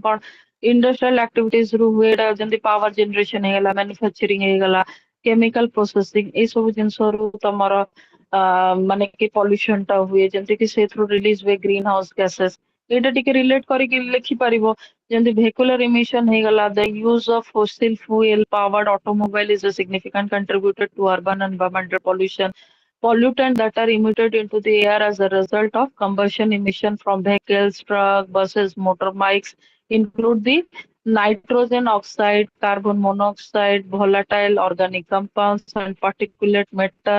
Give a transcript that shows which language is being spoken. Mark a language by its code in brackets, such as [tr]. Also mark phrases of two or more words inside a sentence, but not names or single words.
[or] କଣ [en] industrial activities [or] ରୁ ହୁଏ ଏଇଟା ଯେମିତି [en] power generation [or] ହେଇଗଲା ମ୍ୟାନୁଫ୍ୟାକ୍ଚରିଂ ହେଇଗଲା [en] chemical processing [or] ଏଇ ସବୁ ଜିନିଷରୁ ତମର ମାନେ କି ପଲ୍ୟୁସନ ଟା ହୁଏ ଯେମିତି କି ସେଇଥିରୁ ରିଲିଜ ହୁଏ [en] green house gases [or] ଏଇଟା ଟିକେ ରିଲେଟ କରିକି ଲେଖିପାରିବ ଯେମିତି [en] vehicular emission [or] ହେଇଗଲା [en] the use of fossil fuel powered automobile is a significant contributor to urban environmental pollution. Pollutants that are emitted into the air as a result of combustion emission from vehicles, trucks, buses, motorbikes include the nitrogen oxide, carbon monoxide, volatile organic compounds, and particulate matter.